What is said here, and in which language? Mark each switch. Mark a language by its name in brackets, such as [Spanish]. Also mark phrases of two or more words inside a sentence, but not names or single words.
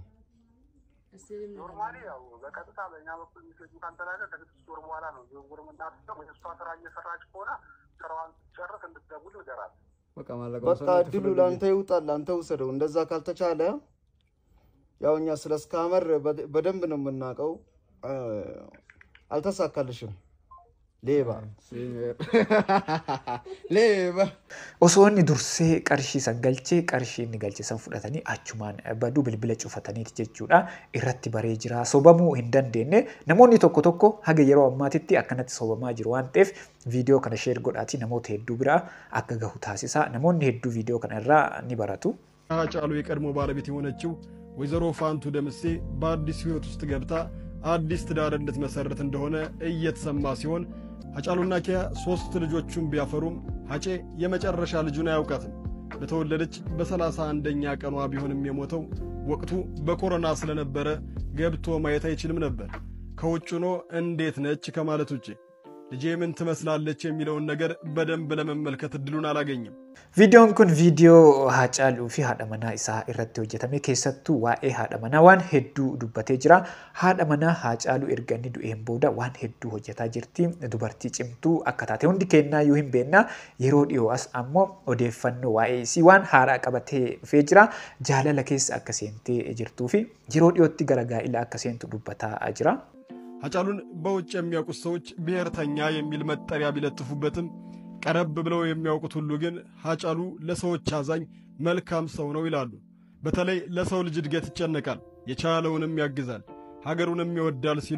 [Amharic] ኖርማሊ ያው በቀጥታ በእኛ በኩል ሚሴጁ ካንተላቀ ከስድስት ወር በኋላ ነው ዝውውር የምናደርገው። የእሷ ስራ እየሰራች ከሆነ ስራዋን ጨርስ እንድትደውል ይደራል። በቃ እድሉ ላንተ ይውጣል አንተ ውሰደው። እንደዛ ካልተቻለ ያው እኛ ስለ ስካመር በደንብ ነው የምናውቀው። አልተሳካልሽም ሌባ ሌባ [Oromo] osoonni dursee qarshii san galchee qarshii inni galche san fudhatanii achumaan baduu bilbila cufataniiti jechuudha irratti baree jira sobamuu hin dandeenye namoonni tokko tokko haga yeroo ammaatitti akkanatti sobamaa jiru waan ta'eef viidiyoo kana sheer godhaati namoota hedduu biraa akka gahu taasisa namoonni hedduu viidiyoo kana irraa ni baratu [Amharic] ሃጫሉ የቀድሞ ባለቤት የሆነችው ወይዘሮ ፋንቱ ደምሴ በአዲስ ህይወት ውስጥ ገብታ አዲስ ትዳር እንድትመሰርት እንደሆነ እየተሰማ ሲሆን ሃጫሉና ኪያ 3 ልጆቹን ቢያፈሩም ሃጬ የመጨረሻ ልጁን አያውቃትም። በተወለደች በ31ኛ ቀኗ ቢሆንም የሞተው ወቅቱ በኮሮና ስለነበረ ገብቶ ማየት አይችልም ነበር። ከውጭ ሆኖ እንዴት ነች ከማለት ውጪ ልጄ ምን ትመስላለች የሚለውን ነገር በደንብ ለመመልከት እድሉን አላገኘም። [Oromo] Viidiyoon kun viidiyoo Haacaaluu fi haadha manaa isaa irratti hojjetame keessattu waa'ee haadhamanaa waan hedduu dubbatee jira. Haadhamanaa Haacaalu erganii du'een booda waan hedduu hojjetaa jirti. Dubartii cimtuu akka taate hundi kennaa yoo hin beekna yeroo dhiyoo as ammoo odeeffannoo waa'ee isii waan haaraa qabatee dhufee jira. Jaalala keessa akka seentee jirtuu fi yeroo dhiyootti gara gaa'ila akka seentu dubbataa jira. [Amharic] ሃጫሉን በውጭ የሚያውቁት ሰዎች ብሔርተኛ የሚል መጠሪያ ቢለጥፉበትም ቀረብ ብለው የሚያውቁት ሁሉ ግን ሃጫሉ ለሰዎች አዛኝ መልካም ሰው ነው ይላሉ። በተለይ ለሰው ልጅ እድገት ይጨነቃል፣ የቻለውንም ያግዛል፣ ሀገሩንም ይወዳል ሲሉ